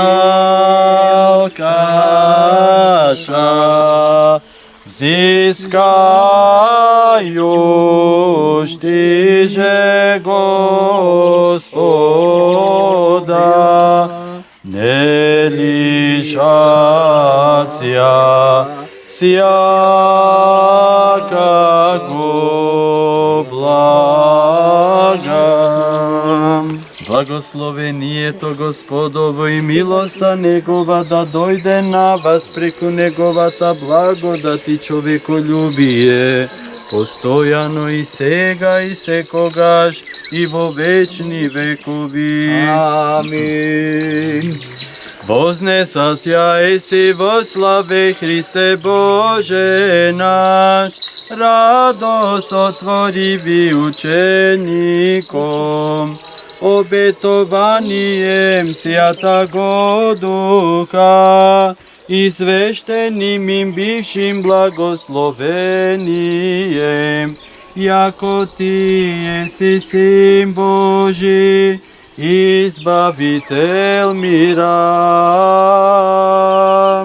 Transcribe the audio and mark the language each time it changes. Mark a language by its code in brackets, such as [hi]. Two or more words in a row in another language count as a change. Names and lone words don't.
[cu] взалкаша, взыскаешь Ты же Господа, не лишаться всякого блага. [mk] Благословение то Господово и милоста Негова да дойде на вас преку Неговата благодать и човеколюбие, постоянно и сега и секогаш и во вечни векови. [cu] Аминь. Вознесася еси во славе Христе Боже наш, радость отвори учеником, обетованием Святого Духа и священным им бившим благословением, яко Ты еси Сын Божий, Избавитель мира.